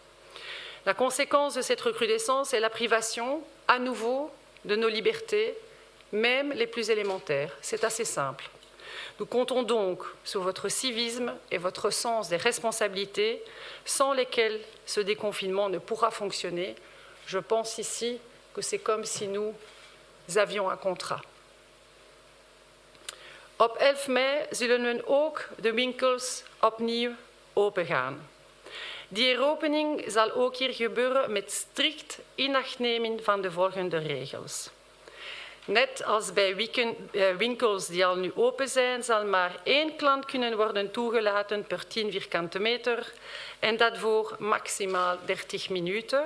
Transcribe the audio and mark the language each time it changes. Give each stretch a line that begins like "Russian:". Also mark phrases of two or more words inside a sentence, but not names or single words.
French: La conséquence de cette recrudescence est la privation, à nouveau, de nos libertés, même les plus élémentaires. C'est assez simple. Nous comptons donc sur votre civisme et votre sens des responsabilités, sans lesquels ce déconfinement ne pourra fonctionner. Je pense ici que c'est comme si nous avions un contrat.
Dutch: Op 11 mei zullen we ook de winkels opnieuw opengaan. Die heropening zal ook hier gebeuren met strikt inachtnemen van de volgende regels. Net als bij winkels die al nu open zijn, zal maar 1 klant kunnen worden toegelaten per 10 vierkante meter en dat voor maximaal 30 minuten.